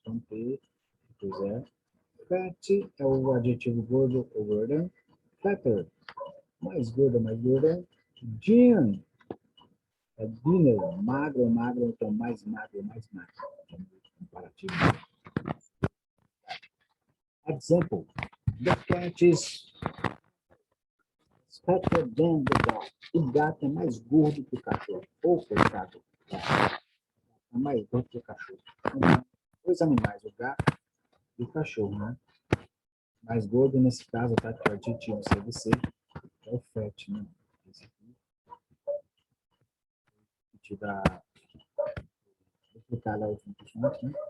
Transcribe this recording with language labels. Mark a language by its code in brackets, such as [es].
[pt] Então, P, depois é. Fat é o adjetivo gordo ou gorda. Fatter, mais gorda, mais gorda. Gin é dinner, magro, magro, então mais magro, mais magro. Então, comparativo. [en] Example, the cat is fatter than the dog. [pt] O gato é mais gordo que o cachorro. Ou coitado, é mais gordo que o cachorro. Então, dois animais, o gato e o cachorro, né? Mais gordo, nesse caso, tá? Que é o adjetivo CVC, é o fat, né? Esse aqui, que te dá duplicado a última consoante, né?